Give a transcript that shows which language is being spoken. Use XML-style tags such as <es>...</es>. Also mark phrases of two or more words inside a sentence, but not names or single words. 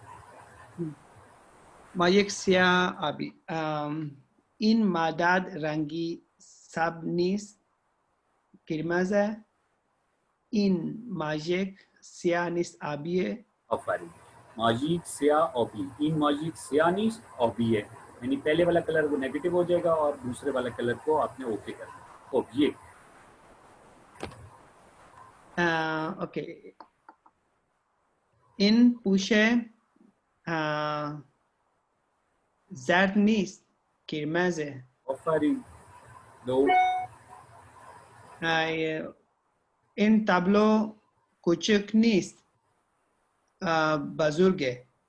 <fa>مایک سیاه آبی. این مداد رنگی سبز نیست، قرمز. این ماژیک سیاه نیست، آبیه.</fa> <ur>آفرین.</ur> <fa>ماجیک سیاہ آبی. این ماجیک سیاہ نیست</fa> <ur>آبی ہے، یعنی پہلے والا کلر وہ نیگیٹو ہو جائے گا اور دوسرے والا کلر کو آپ نے اوکے کرنا. یہ اوکے.</ur> <fa>این پوشه زرد نیست، قرمزه. آفرین. دو. این تابلو کوچک نیست، بزرگه.</fa>